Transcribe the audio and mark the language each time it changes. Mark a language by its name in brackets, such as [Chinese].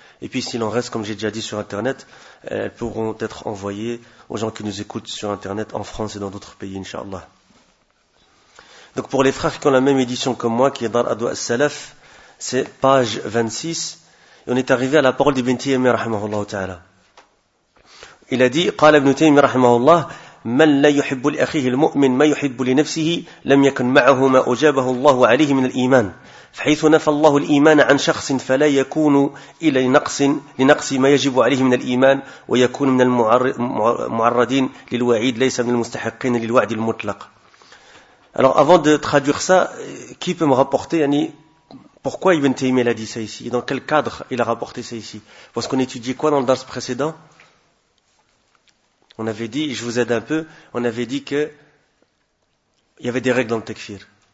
[French] Et puis s'il en reste, comme j'ai déjà dit sur Internet, elles pourront être envoyées aux gens qui nous écoutent sur Internet en France et dans d'autres pays, inshallah. Donc pour les frères qui ont la même édition que moi, qui est Dar Adwa As-Salaf, c'est page 26. Et on est arrivé à la parole d'Ibn Taymiyyah rahimahullah ta'ala. Il a dit, [Arabic] « قال ابن تيمية رحمه الله » من لا يحب لأخيه المؤمن ما يحب لنفسه لم يكن معه ما أجابه الله عليه من الإيمان فحيث نفى الله الإيمان عن شخص فلا يكون إلى لنقص ما يجب عليه من الإيمان ويكون من المعرضين للوعيد ليس من المستحقين للوعد المطلق. [French] Alors avant de traduire ça, qui peut me rapporter, yani, pourquoi Ibn Taymiyyah l'a dit ça ici, et dans quel cadre il a rapporté ça ici? Parce qu'on étudiait quoi dans le dars précédent? On avait dit, je vous aide un peu, on avait dit que il y avait des règles dans le tekfir.